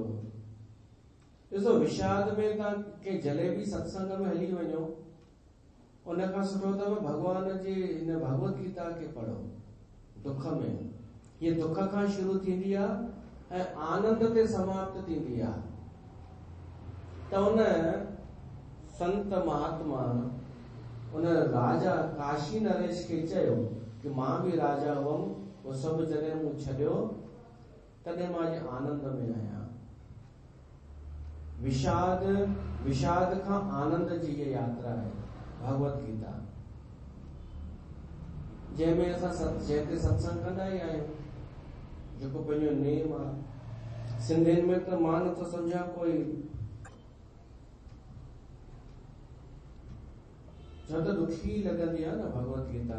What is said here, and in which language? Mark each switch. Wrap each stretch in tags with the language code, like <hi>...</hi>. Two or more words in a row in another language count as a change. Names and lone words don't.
<sd>ॾिसो, विषाद में तव्हां कंहिं जलेबी सत्संग में हली वञो, उन खां सुठो अथव भगवान जे हिन भगवत गीता खे पढ़ो। दुख में, हीअ दुख खां शुरू थींदी आहे ऐं आनंद ते समाप्त थींदी आहे। त उन संत महात्मा, उन राजा काशी नरेश खे चयो कि मां बि राजा हुअमि, उहो सभु जॾहिं मूं छॾियो तॾहिं मां अॼु आनंद में आहियां। विषाद खां आनंद जी</sd> <hi>ये यात्रा है</hi> <sd>भगवत गीता, जंहिंमें असां जंहिंते सत्संग कंदा ई आहियूं, जेको पंहिंजो नेम आहे। सिंधियुनि में त मां नथो सम्झां कोई, छो त ॾुखी लॻंदी आहे न भगवत गीता।</sd>